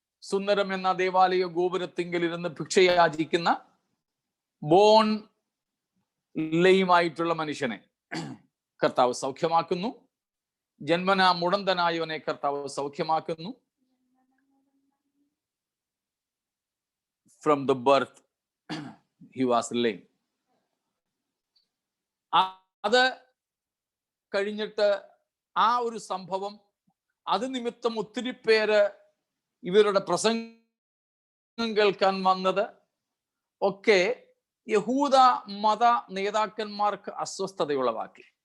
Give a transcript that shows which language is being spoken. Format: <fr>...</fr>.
<ml>സുന്ദരം എന്ന ദേവാലയ ഗോപുരത്തിങ്കിൽ ഇരുന്ന് ഭിക്ഷയാചിക്കുന്ന ബോൺ ലെയുമായിട്ടുള്ള മനുഷ്യനെ കർത്താവ് സൗഖ്യമാക്കുന്നു. ജന്മനാ മുടന്തനായവനെ കർത്താവ് സൗഖ്യമാക്കുന്നു.</ml> <en>From the birth he was lame.</en> <ml>അത് കഴിഞ്ഞിട്ട് ആ ഒരു സംഭവം, അത് നിമിത്തം ഒത്തിരി പേര് ഇവരുടെ പ്രസംഗം കേൾക്കാൻ വന്നത് ഒക്കെ യഹൂദ മത നേതാക്കന്മാർക്ക് അസ്വസ്ഥതയുളവാക്കി.</ml>